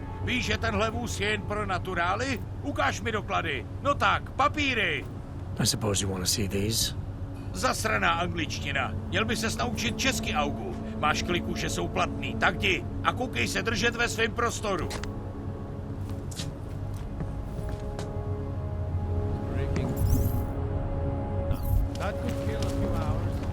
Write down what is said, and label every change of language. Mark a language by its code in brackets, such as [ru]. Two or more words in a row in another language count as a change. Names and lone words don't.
[cs] Víš, že tenhle vůz je jen pro naturály? Ukáž mi doklady. No tak, papíry. [en] I suppose you want to see these? [cs] Zasraná angličtina. Měl by ses naučit česky, Augu. Máš kliku, že jsou platný, tak jdi. A koukej se držet ve svém prostoru. [en] That could kill a few hours.